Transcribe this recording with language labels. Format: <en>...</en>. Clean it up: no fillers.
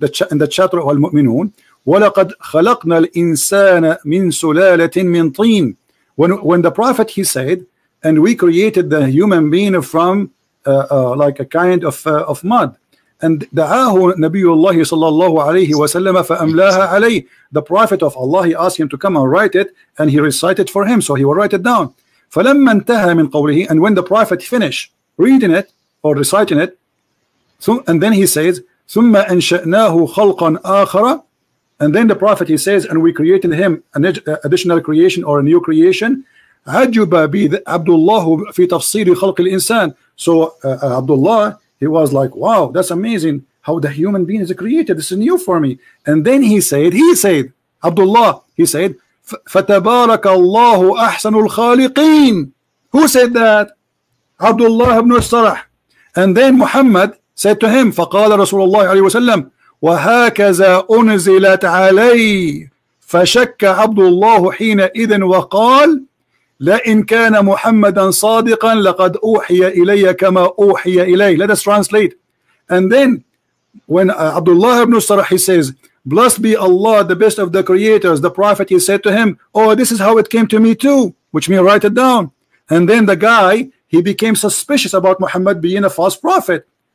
<en>in the chapter of Al-Mu'minun,</en> <ar>وَلَقَدْ خَلَقْنَا الْإِنسَانَ مِنْ سُلَالَةٍ مِنْ طِينٍ,</ar> <en>when the prophet, he said, and we created the human being from like a kind of mud, and</en> <ar>دعاه نبي الله صلى الله عليه وسلم فأملاها عليه,</ar> <en>the prophet of Allah, he asked him to come and write it, and he recited for him, so he will write it down.</en> <ar>فلما انتهى من قوله,</ar> <en>and when the prophet finished reading it or reciting it, so, and then he says</en> <ar>ثم أنشأناه خلقا آخر,</ar> <en>and then the prophet, he says, and we created him an additional creation or a new creation.</en> <ar>عجب به عبد الله في تفسير خلق الإنسان.</ar> <en>So Abdullah, he was like, wow, that's amazing how the human being is created. This is new for me. And then he said, Abdullah, he said,</en> <ar>فَتَبَارَكَ اللَّهُ أَحْسَنُ الْخَالِقِينَ.</ar> <en>Who said that? Abdullah ibn Sarah. And then Muhammad said to him,</en> <ar>فَقَالَ رسول الله عليه وسلم وهكذا أنزلت علي فشك عبد الله حينئذ وقال لئن كان محمدا صادقا لقد أوحي إلي كما أوحي إليه.</ar> <en>Let us translate. And then when Abdullah ibn Sarah, he says, blessed be Allah, the best of the creators, the prophet, he said to him, oh, this is how it came to me too, which means write it down. And then the guy, he became suspicious about Muhammad being a false prophet.</en>